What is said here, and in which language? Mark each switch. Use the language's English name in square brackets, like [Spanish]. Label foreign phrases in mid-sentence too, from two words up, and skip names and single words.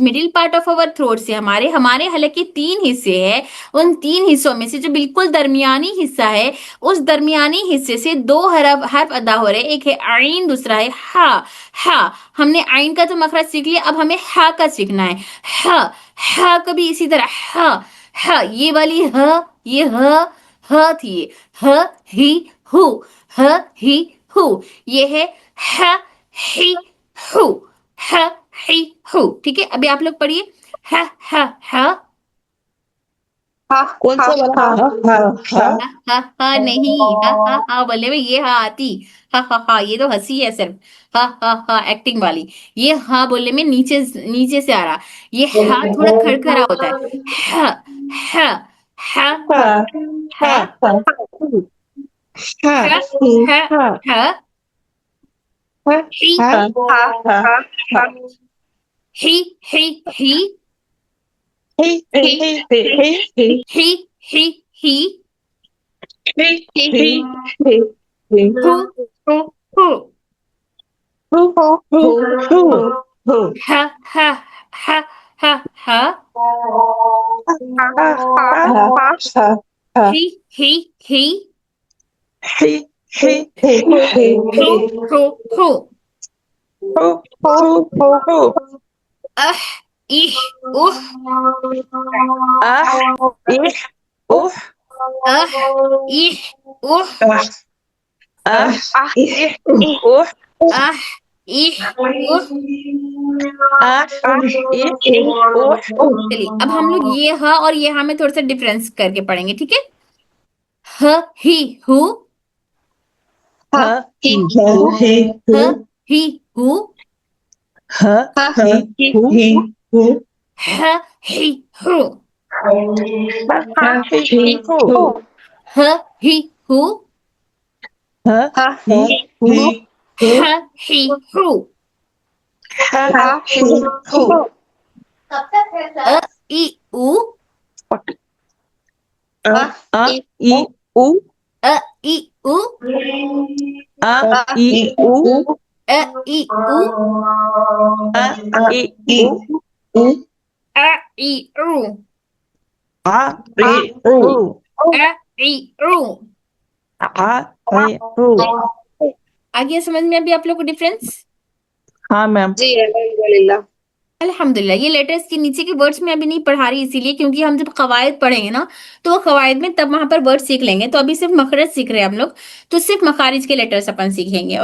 [English] middle part of our throat [Hindi] से हमारे हलक के 3 हिस्से हैं, उन 3 हिस्सों में से जो बिल्कुल दरमियानी हिस्सा है, उस दरमियानी हिस्से से 2 हर्फ अदा हो रहे हैं, एक है आइन, दूसरा है हा। हा, हमने आइन का तो मखरज सीख लिया, अब हमें हा का सीखना है। हा का भी इसी तरह हा, ये वाली ये ह थी, ये ह ही हु, ह ही हु, ये है ह ही हु, ह ही हु। ठीक है, अभी आप लोग पढ़िए, ह कौन सा वाला हा नहीं, हा बोले में ये हा आती, हा ये तो हंसी है सिर्फ, हा एक्टिंग वाली। ये हा बोलने में नीचे नीचे से आ रहा, ये हा थोड़ा खड़खड़ा होता है, हा हा हा हा हा हा हा, ही ही ही ही ही ही, हु हु हु, हा हा हा हा हा, ही ही हु हु हु, अह इह उह, अह इह उह, अह इह उह। चलिए, अब हम लोग ये ह और ये हा में थोड़ा सा डिफरेंस करके पढ़ेंगे, ठीक है। ह ही हु, ह ही हु, ह ही हु, ह ही हु, ह ही हु, [Arabic] حافظ أ إي أو أ إي أو أ إي أو أ إي أو أ إي أو أ إي أو أ إي أو أ إي أو أ إي أو أ إي أو [Hindi] आ गया समझ में अभी आप लोग को डिफरेंस? हाँ मैम जी अल्हम्दुलिल्लाह। [Arabic] अल्हम्दुलिल्लाह। [Hindi] ये लेटर्स के नीचे के वर्ड्स में अभी नहीं पढ़ा रही इसीलिए क्योंकि हम जब कवायद पढ़ेंगे ना तो वो कवायद में तब वहां पर वर्ड सीख लेंगे, तो अभी सिर्फ मखरज सीख रहे हैं हम लोग, तो सिर्फ मखारिज के लेटर्स अपन सीखेंगे।